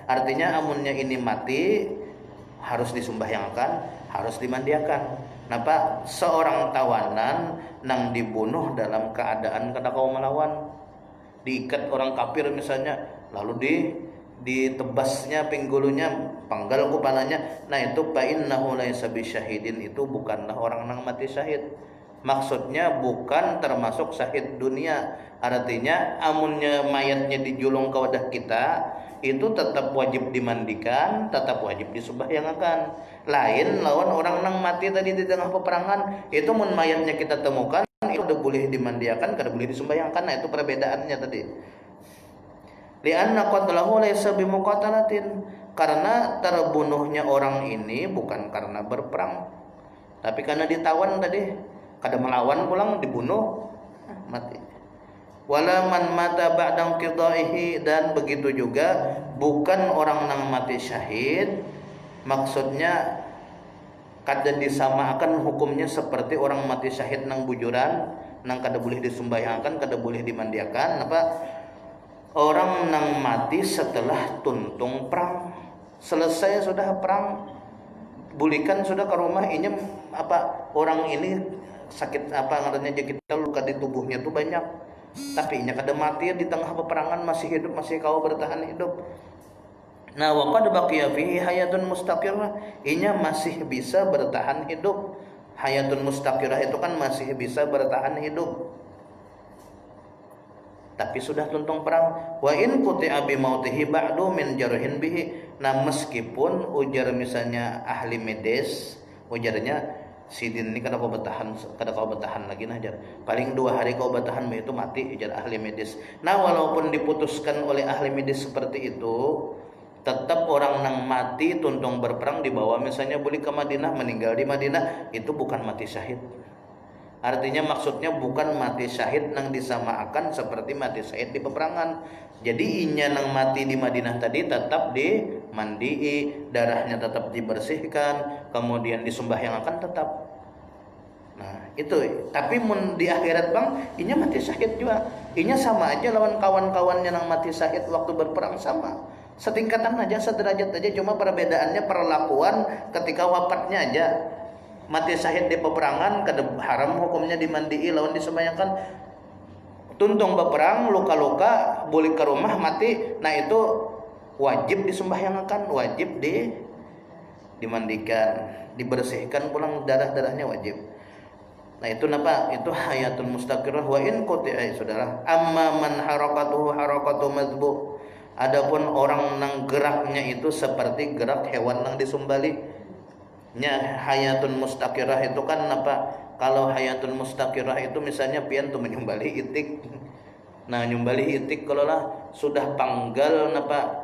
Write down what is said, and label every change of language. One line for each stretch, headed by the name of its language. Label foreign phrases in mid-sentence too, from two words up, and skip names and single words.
Banjar: Artinya amunnya ini mati harus disembahyangan, harus dimandiakan. Napa seorang tawanan nang dibunuh dalam keadaan kada kau melawan, diikat orang kafir misalnya, lalu ditebasnya pinggulunya, panggal kepalanya, nah itu
Arabic: فإنه ليس بشهيد,
Banjar: itu bukanlah orang nang mati syahid. Maksudnya bukan termasuk syahid dunia, artinya amunnya mayatnya dijulung ke wadah kita itu tetap wajib dimandikan, tetap wajib disembahyangan. Lain lawan orang nang mati tadi di tengah peperangan, itu mun mayatnya kita temukan itu udah boleh dimandiakan, kada boleh disembahyangan. Nah itu perbedaannya tadi.
Arabic: لأن قتله ليس بمقاتلة,
Banjar: karena terbunuhnya orang ini bukan karena berperang, tapi karena ditawan tadi, kada melawan pulang dibunuh mati.
Arabic: ولا من مات بعد قضائه,
Banjar: dan begitu juga bukan orang nang mati syahid maksudnya kada disamakan hukumnya seperti orang mati syahid nang bujuran, nang kada boleh disembahyangan, kada boleh dimandiakan. Apa orang nang mati setelah tuntung perang, selesai sudah perang, bulikan sudah ke rumah inya apa orang ini sakit apa ngarannya kita luka di tubuhnya tuh banyak, tapi inya kada mati di tengah peperangan masih hidup, masih kau bertahan hidup. Nah,
Arabic: وقد بقي فيه حياة مستقرة,
Banjar: inya masih bisa bertahan hidup.
Arabic: حياة مستقرة
Banjar: itu kan masih bisa bertahan hidup. Tapi sudah tuntung perang.
Arabic: وإن قطع بموته بعد من جرح به.
Banjar: Nah, meskipun ujar misalnya ahli medis, ujarnya sidin ini kada kau bertahan lagi nah jar. Paling 2 hari kau bertahan itu mati ujar ahli medis. Nah, walaupun diputuskan oleh ahli medis seperti itu, tetap orang nang mati tuntung berperang dibawa misalnya boleh ke Madinah, meninggal di Madinah, itu bukan mati syahid. Artinya maksudnya bukan mati syahid nang disamakan seperti mati syahid di peperangan. Jadi inya nang mati di Madinah tadi tetap dimandii, darahnya tetap dibersihkan, kemudian disembahyangakan tetap. Nah itu. Tapi di akhirat bang, inya mati syahid juga. Inya sama aja lawan kawan-kawannya nang mati syahid waktu berperang sama. Setingkatan aja, sederajat aja, cuma perbedaannya perlakuan ketika wafatnya aja. Mati syahid di peperangan kada haram hukumnya dimandii lawan disembahyangkan. Tuntung berperang luka-luka boleh ke rumah mati, nah itu wajib disembahyangkan, wajib dimandikan, dibersihkan pulang darah-darahnya wajib. Nah itu napa? Itu
Arabic: حياة مستقرة وإن قطع
Banjar: saudara.
Arabic: أما من حركته حركة مذبوح.
Banjar: Adapun orang nang geraknya itu seperti gerak hewan nang disumbali. Nya
Arabic: حياة مستقرة
Banjar: itu kan apa? Kalau
Arabic: حياة مستقرة
Banjar: itu misalnya pian tuh menyumbali itik. Nah, nyumbali itik kalau lah sudah panggal napa?